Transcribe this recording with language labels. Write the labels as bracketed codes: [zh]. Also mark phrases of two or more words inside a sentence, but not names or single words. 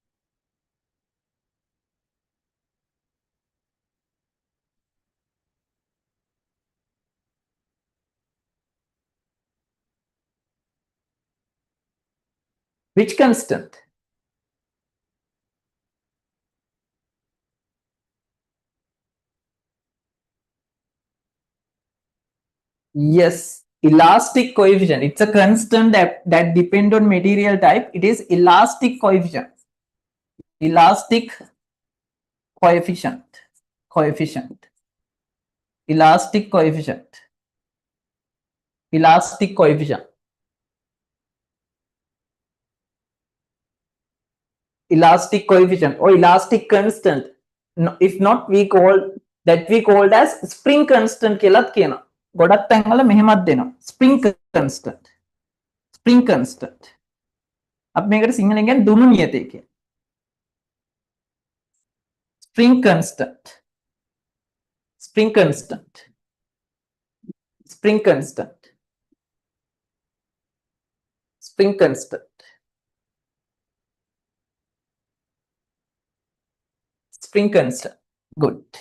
[en] Which constant? Yes, elastic coefficient. It's a constant that depend on material type. It is elastic coefficient. Elastic coefficient. Coefficient. Elastic coefficient. Elastic coefficient. Elastic coefficient or elastic constant. No, if not, we call as spring constant [si] කියලාත් කියනවා. ගොඩක් තැන්වල මෙහෙමත් දෙනවා. [en] Spring constant. Spring constant. [si] අපි මේකට සිංහලෙන් කියන්නේ දුනු නියතය කියන. [en] Spring constant. Spring constant. Spring constant. Spring constant. Spring constant. Good.